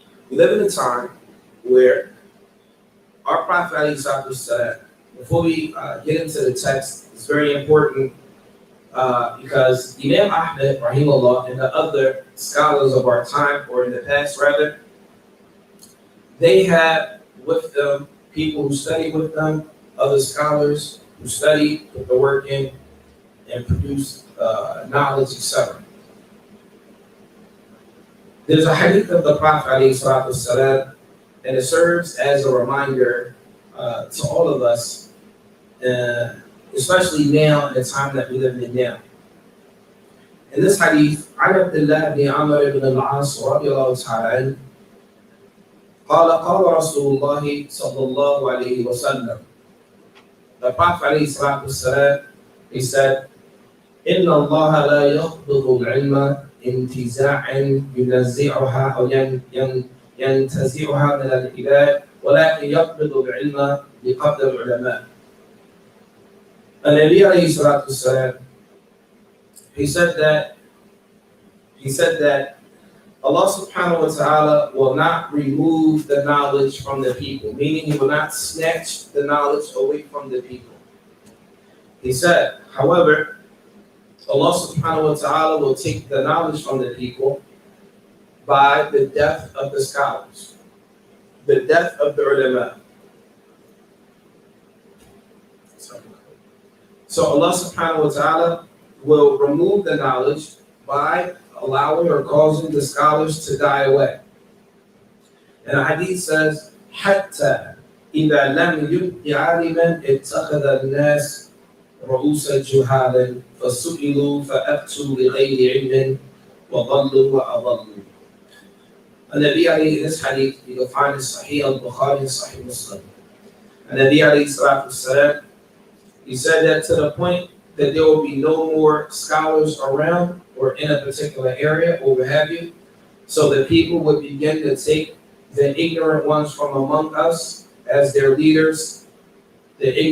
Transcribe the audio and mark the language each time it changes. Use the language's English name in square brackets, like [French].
[English] We live in a time where our Prophet ﷺ, before we get into the text, it's very important because Imam Ahmed, rahimahullah, and the other scholars of our time, or in the past rather, they had with them people who studied with them, other scholars who studied, put the work in, and produced knowledge, etc. There's a hadith of the Prophet ﷺ, and it serves as a reminder to all of us, especially now in the time that we live in now. In this hadith, [Arabic] عن عبد الله بن عمرو بن العاص رضي الله تعالى عنه قال قال رسول الله صلى الله عليه وسلم. [English] The Prophet ﷺ, he said, [Arabic] إن الله لا يقبض العلم انتزاعا ينزعها أو ينتزعها من العباد ولكن يقبض العلم بقدر العلماء. النبي عليه الصلاة والسلام, [English] he said that Allah subhanahu wa ta'ala will not remove the knowledge from the people, meaning he will not snatch the knowledge away from the people. He said, however, Allah subhanahu wa ta'ala will take the knowledge from the people by the death of the scholars, the death of the ulama. So Allah subhanahu wa ta'ala will remove the knowledge by allowing or causing the scholars to die away. And the hadith says, [Arabic] حتى إذا لم يبق عالما اتخذ الناس رؤوس جهالا فسئلوا فأفتوا بغير علم وضلوا وأضلوا. [English] And Nabi Ali, in this hadith, you can find in Sahih al-Bukhari and Sahih Muslim. And Nabi Ali salatu wasalam, he said that to the point that there will be no more scholars around or in a particular area or what have you, so that people would begin to take the ignorant ones from among us as their leaders, for